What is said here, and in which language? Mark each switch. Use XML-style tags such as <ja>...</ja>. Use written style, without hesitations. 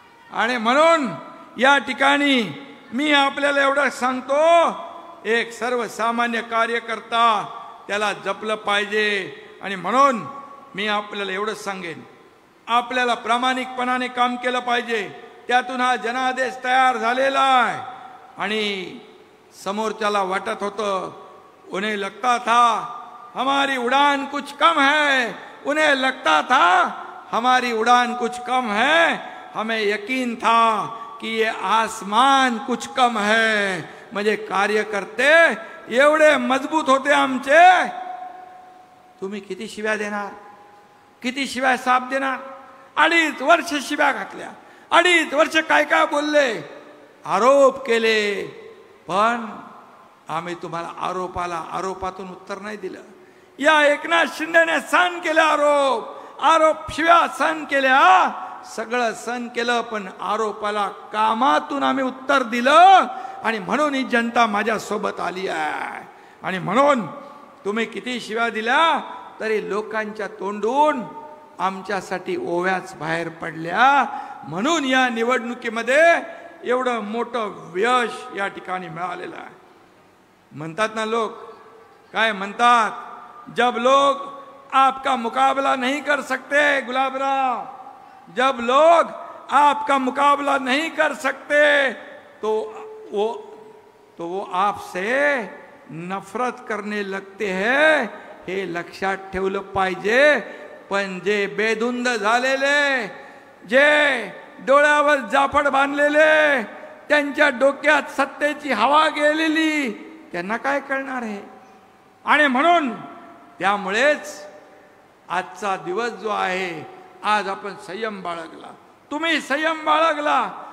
<mr>आणि म्हणून या ठिकाणी मी आपल्याला एवढं सांगतो, एक सर्वसामान्य कार्यकर्ता त्याला जपलं पाहिजे. आणि म्हणून मी आपल्याला एवढंच सांगेन, आपल्याला प्रामाणिकपणाने काम केलं पाहिजे. त्यातून हा जनादेश तयार झालेला आहे. आणि समोरच्याला वाटत होतं,</mr> <hi>उन्हें लगता था हमारी उड़ान कुछ कम है, उन्हें लगता था हमारी उड़ान कुछ कम है, हमें यकीन था कि ये आसमान कुछ कम है.</hi> <mr>म्हणजे कार्यकर्ते एवढे मजबूत होते आमचे. तुम्ही किती शिव्या देणार, किती शिव्या साप देणार. 2.5 वर्ष शिव्या घातल्या, 2.5 वर्ष काय काय बोलले, आरोप केले, पण आम्ही तुम्हाला आरोपाला आरोपातून उत्तर नाही दिलं. या एकनाथ शिंदेने सहन केले आरोप शिव्या सहन केल्या, सगळं सहन केलं, पण आरोपाला कामातून आम्ही उत्तर दिलं. आणि म्हणून ही जनता माझ्या सोबत आली आहे. आणि म्हणून तुम्ही किती शिव्या दिल्या तरी लोकांच्या तोंडून आमच्यासाठी ओव्याच बाहेर पडल्या. म्हणून या निवडणुकीमध्ये एवढं मोठं यश या ठिकाणी मिळालेलं आहे. म्हणतात ना लोक, काय म्हणतात,</mr> <hi>जब लोग आपका मुकाबला नहीं कर सकते गुलाबराव, जब लोग आपका मुकाबला नहीं कर सकते तो वो आपसे नफरत करने लगते हैं.</hi> <mr>हे लक्षात ठेवलं पाहिजे. पण जे बेधुंद झालेले, जे डोळ्यावर जाफड बांधलेले, त्यांच्या डोक्यात सत्तेची हवा गेलेली, त्यांना काय कळणार आहे. आणि म्हणून त्यामुळेच आजचा दिवस जो आहे, आज आपण संयम बाळगला, तुम्ही संयम बाळगला.</mr>